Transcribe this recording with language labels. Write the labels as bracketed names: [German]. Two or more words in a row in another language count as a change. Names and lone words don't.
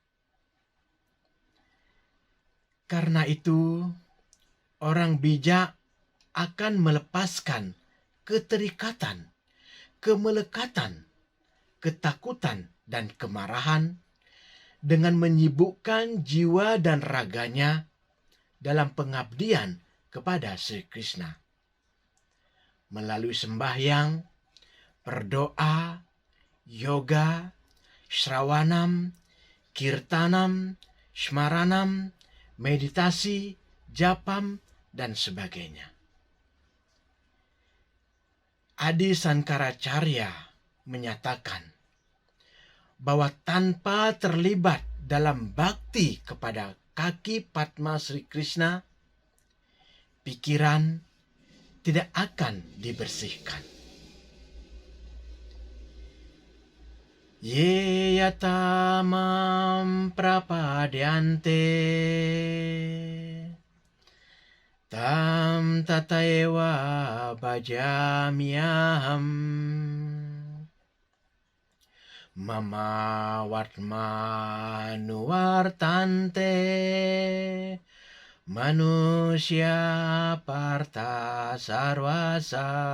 [Indonesian] Karena itu, orang bijak akan melepaskan keterikatan, kemelekatan, ketakutan, dan kemarahan dengan menyibukkan jiwa dan raganya dalam pengabdian kepada Sri Krishna. Melalui sembahyang, berdoa, [Sanskrit] yoga, shravanam, kirtanam, smaranam, [Indonesian] meditasi, japam, dan sebagainya. Adi Sankaracharya menyatakan bahwa tanpa terlibat dalam bakti kepada kaki Padma Sri Krishna, pikiran tidak akan dibersihkan. [Sanskrit] Ye yatamam prapadyante tam tataewa bhajamyaham mama vartmanuvartante manusya partha sarvasa.